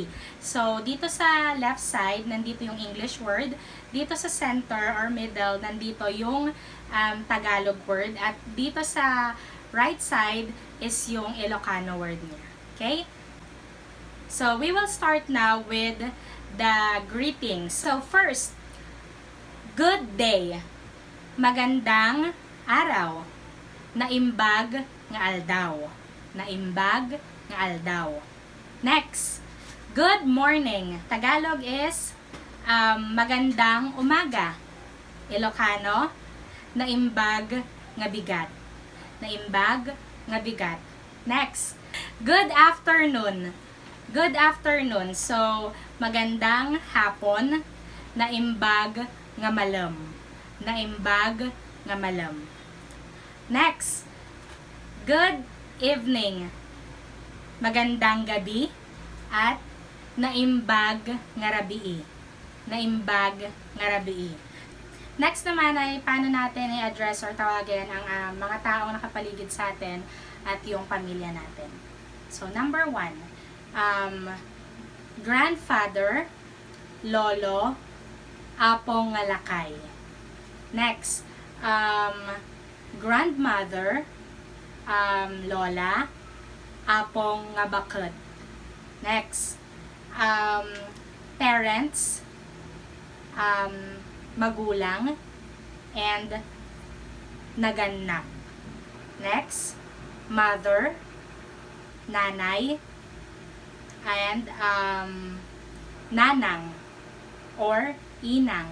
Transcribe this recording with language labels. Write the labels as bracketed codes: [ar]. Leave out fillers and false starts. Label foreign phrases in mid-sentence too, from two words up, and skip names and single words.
[tl] So, dito sa [en] left side, [tl] nandito yung [en] English word. [tl] Dito sa [en] center or middle, [tl] nandito yung [en] Tagalog word. [tl] At dito sa [en] right side [tl] is yung [en] Ilocano word [tl] niya. Okay? [en] So, we will start now with the greetings. So, first, good day. [tl] Magandang araw. [ilo] Naimbag nga aldaw. Naimbag nga aldaw. [en] Next, good morning. Tagalog is [tl] magandang umaga. [ilo] Ilocano, naimbag nga bigat. Naimbag nga bigat. [en] Next, good afternoon. Good afternoon. So, [tl] magandang hapon. [ilo] Naimbag nga malam. Naimbag nga malam. [en] Next, good evening. [tl] Magandang gabi at [ilo] naimbag nga rabii. Naimbag nga rabii. [tl] Next naman ay paano natin i-address or tawagin ang mga taong nakapaligid sa atin at yung pamilya natin. [en] So, number 1, grandfather, lolo, [ilo] apong nga lakay. [en] Next, grandmother, lola, [ilo] apong nga bakit. [en] Next, parents, magulang, and naganak. Next, mother, nanay, and nanang or inang.